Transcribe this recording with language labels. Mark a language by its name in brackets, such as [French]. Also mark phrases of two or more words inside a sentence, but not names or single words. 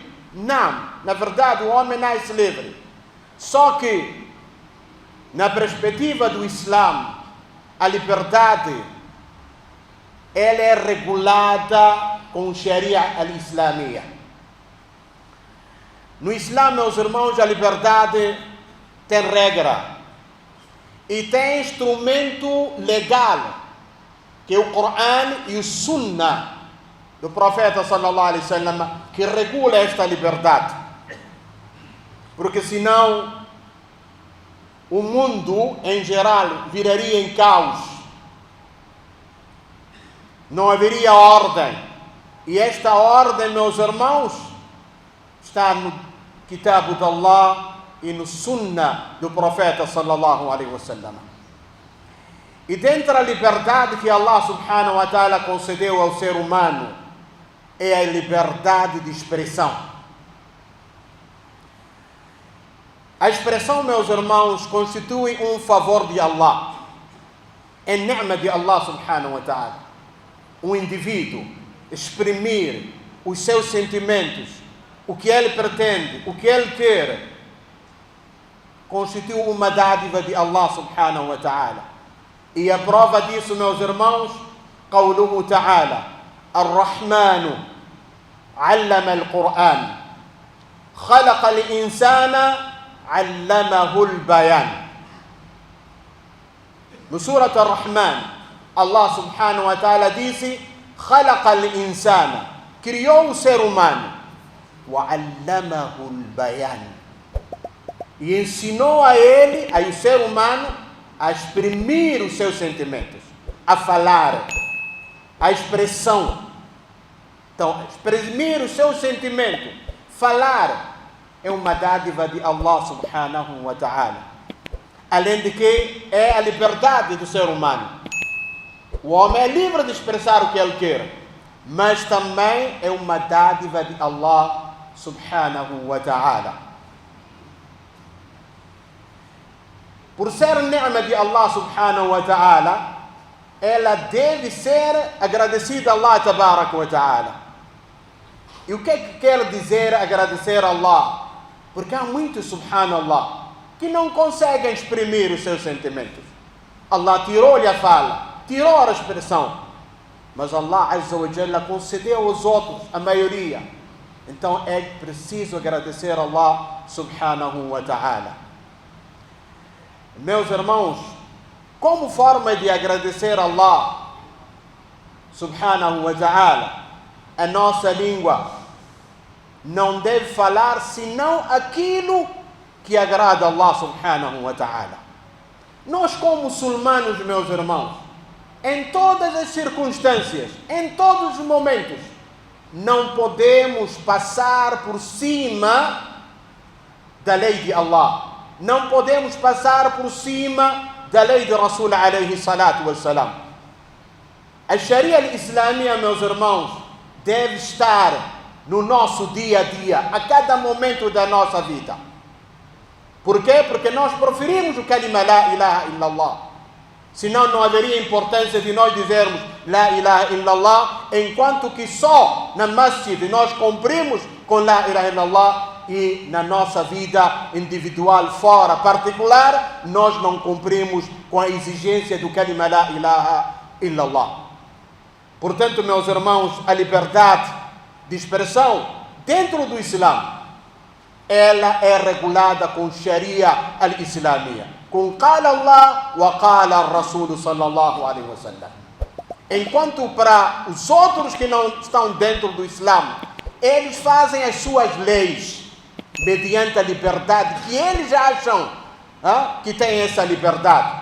[Portuguese] Não, na verdade o homem nasce livre. Só que, na perspectiva do Islã, a liberdade ela é regulada com [Arabic] الشريعة الإسلامية. [Portuguese] No Islã, meus irmãos, a liberdade tem regra e tem instrumento legal, que é o Corão e o Sunnah do profeta [Arabic] صلى الله عليه وسلم, [Portuguese] que regula esta liberdade. Porque senão o mundo em geral viraria em caos. Não haveria ordem. E esta ordem, meus irmãos, está no Kitab de Allah e no Sunnah do profeta [Arabic] صلى الله عليه وسلم. [Portuguese] E dentro da liberdade que [Arabic] الله سبحانه وتعالى [Portuguese] concedeu ao ser humano é a liberdade de expressão. A expressão, meus irmãos, constitui um favor de Allah. É ni'ma de [Arabic] الله سبحانه وتعالى. [Portuguese] Um indivíduo exprimir os seus sentimentos, o que ele pretende, o que ele quer, constitui uma dádiva de [Arabic] الله سبحانه وتعالى. [Portuguese] E a prova disso, meus irmãos, [Arabic] قوله تعالى الرحمن علم القرآن خلق الإنسان علمه البيان. [Portuguese] No Surat Ar-Rahman, [Arabic] الله سبحانه وتعالى [Portuguese] disse: [Arabic] خلق الإنسان, [Portuguese] criou o ser humano, [Arabic] وعلمه البيان, [Portuguese] e ensinou a ele, ao ser humano, a exprimir os seus sentimentos, a falar, a expressão. Então, exprimir o seu sentimento, falar, é uma dádiva de [Arabic] الله سبحانه وتعالى. [Portuguese] Além de que é a liberdade do ser humano. O homem é livre de expressar o que ele quer, mas também é uma dádiva de [Arabic] الله سبحانه وتعالى. [Portuguese] Por ser ni'ma de [Arabic] الله سبحانه وتعالى, [Portuguese] ela deve ser agradecida a [Arabic] الله تبارك وتعالى. [Portuguese] E o que é que quer dizer agradecer a Allah? Porque há muitos, subhanallah, que não conseguem exprimir os seus sentimentos. Allah tirou-lhe a fala, tirou a expressão, mas [Arabic] الله عز وجل [Portuguese] concedeu aos outros, a maioria. Então é preciso agradecer a [Arabic] الله سبحانه وتعالى. [Portuguese] Meus irmãos, como forma de agradecer a [Arabic] الله سبحانه وتعالى, [Portuguese] a nossa língua não deve falar senão aquilo que agrada a [Arabic] الله سبحانه وتعالى. [Portuguese] Nós, como muçulmanos, meus irmãos, em todas as circunstâncias, em todos os momentos, não podemos passar por cima da lei de Allah. Não podemos passar por cima da lei de [Arabic] رسول عليه الصلاة والسلام. [Portuguese] A [Arabic] الشريعة الإسلامية, [Portuguese] meus irmãos, deve estar no nosso dia a dia, a cada momento da nossa vida. Por quê? Porque nós preferimos o [Arabic] كلمة لا إله إلا الله. [Portuguese] Senão não haveria importância de nós dizermos [Arabic] لا إله إلا الله, [Portuguese] enquanto que só na masjid nós cumprimos com [Arabic] لا إله إلا الله, [Portuguese] e na nossa vida individual fora particular nós não cumprimos com a exigência do [Arabic] كلمة لا إله إلا الله. [Portuguese] Portanto, meus irmãos, a liberdade de expressão dentro do Islã, ela é regulada com [Arabic] الشريعة الإسلامية, [Portuguese] com [Arabic] قال الله وقال رسول صلى الله عليه وسلم. [Portuguese] Enquanto para os outros que não estão dentro do Islã, eles fazem as suas leis mediante a liberdade que eles acham que têm essa liberdade.